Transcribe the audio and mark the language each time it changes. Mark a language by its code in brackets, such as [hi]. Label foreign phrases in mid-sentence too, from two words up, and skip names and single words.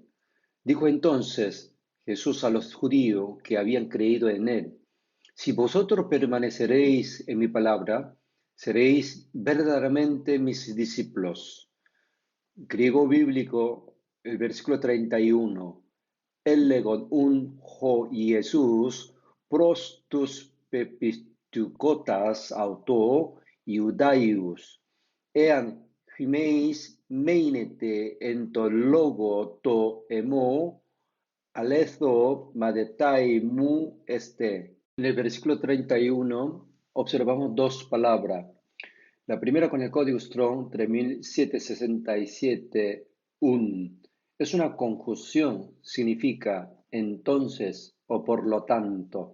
[es] Dijo entonces Jesús a los judíos que habían creído en él: Si vosotros permaneceréis en mi palabra, seréis verdaderamente mis discípulos. Griego bíblico, el versículo 31. [el] Ἔλεγεν ὁ Ἰησοῦς πρὸς τοὺς πεπιστευκότας αὐτῷ Ἰουδαίους, ἐὰν ὑμεῖς μείνητε ἐν τῷ λόγῳ τῷ ἐμῷ ἀληθῶς μαθηταί μου ἐστε. [es] En el versículo 31 observamos dos palabras. La primera con el código Strong 3767 un. Es una conjunción, significa entonces o por lo tanto.